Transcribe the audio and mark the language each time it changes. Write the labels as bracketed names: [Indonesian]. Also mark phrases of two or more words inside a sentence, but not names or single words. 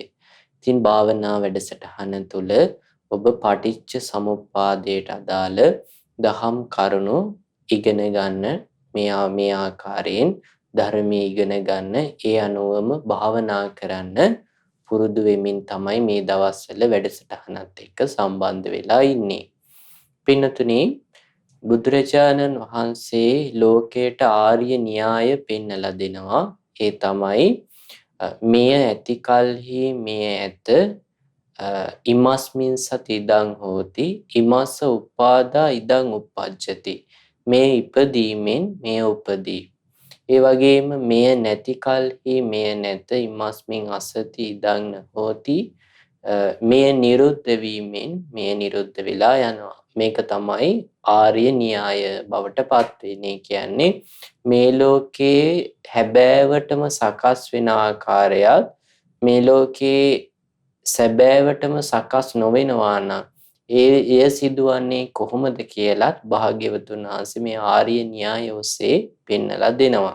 [Sinhala] ඉතින් භාවනා වැඩසටහන තුළ ඔබ පටිච්ච සමුප්පාදයට අදාළ දහම් කරුණු ඉගෙන ගන්න මේ ආකාරයෙන් ධර්මයේ ඉගෙන ගන්න, ඒ අනුවම භාවනා කරන්න පුරුදු වෙමින් තමයි මේ දවස්වල වැඩසටහනත් එක්ක සම්බන්ධ වෙලා ඉන්නේ. පින්නතුනි, බුදුරජාණන් වහන්සේ ලෝකයට ආර්ය න්‍යාය පෙන්වලා දෙනවා. ඒ තමයි මෙය ඇති කල්හි මෙය ඇත, [Pali] ඉමස්මින් සති ඉදං හෝති, ඉමස්ස උපාදා ඉදං උප්පජ්ජති. [Sinhala] මේ ඉපදීමෙන් මෙය උපදී. ඒ වගේම මෙය නැති කල්හි මෙය නැත, [Pali] ඉමස්මින් අසති ඉදං හෝති. [Sinhala] මෙය නිරුද්ධ වීමෙන් මෙය නිරුද්ධ වෙලා යනවා. මේක තමයි ආර්ය න්‍යාය බවට පත් වෙන්නේ. කියන්නේ මේ ලෝකේ හැබෑවටම සකස් වෙන ආකාරයත් මේ ලෝකේ සැබෑවටම සකස් නොවෙනවා නම් එය සිදුවන්නේ කොහොමද කියලත් භාග්‍යවතුන් වහන්සේ මේ ආර්ය න්‍යාය ඔස්සේ පෙන්වලා දෙනවා.